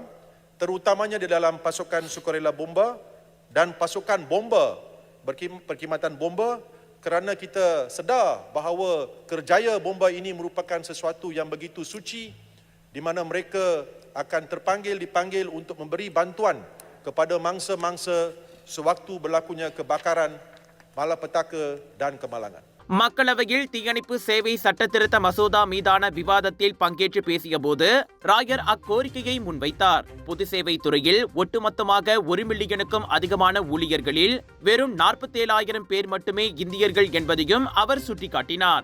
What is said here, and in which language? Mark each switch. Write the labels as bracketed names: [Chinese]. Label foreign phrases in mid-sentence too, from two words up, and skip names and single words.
[Malay] terutamanya di dalam pasukan sukarela bomba dan pasukan bomba, perkhidmatan bomba, kerana kita sedar bahawa kerjaya bomba ini merupakan sesuatu yang begitu suci, di mana mereka akan dipanggil untuk memberi bantuan kepada mangsa-mangsa sewaktu berlakunya kebakaran, malapetaka dan kemalangan. [Tamil] மக்களவையில் தீயணைப்பு சேவை சட்ட திருத்த மசோதா மீதான விவாதத்தில் பங்கேற்று பேசிய போது ராயர் அக்கோரிக்கையை முன்வைத்தார். பொது சேவை துறையில் ஒட்டுமொத்தமாக 1 மில்லியனுக்கும் அதிகமான ஊழியர்களில் வெறும் 47,000 பேர் மட்டுமே இந்தியர்கள் என்பதையும் அவர் சுட்டிக்காட்டினார்.